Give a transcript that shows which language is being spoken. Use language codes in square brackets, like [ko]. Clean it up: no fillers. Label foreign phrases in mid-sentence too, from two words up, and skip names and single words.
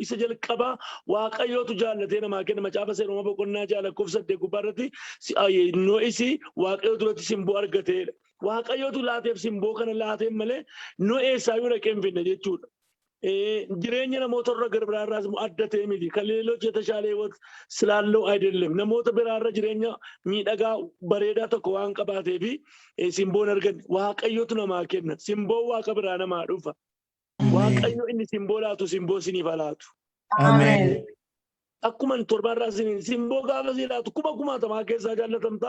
[om] Isa jalqabaa Waaqayyootu jaallatee namaa kenna. Macaafa Seeroma boqonnaa 6:8 gubbaarratti Nohisi Waaqayyoo duratti simboo argateedha. Waaqayyootu laateef simboo kana laateen malee Nohi eessaayyuu dhaqee hin finne jechuudha. Jireenya namoota irra gara biraarraas adda ta'e miti. Kan leellochi [am] የተሻለ ሕይወት ስላለው አይደለም. [om] Namoota biraarra jireenya miidhagaa bareedaa tokko waan qabaateef simboon arganne. Waaqayyootu namaa kenna. Simboon Waaqa biraa namaa dhufa. Waaqayyo inni simboo laatu simboo siniif laatu. Amen. Akkuma torbanirraa simboo gaafa si laatu kuma kumaatamaa keessaa jaallatamta.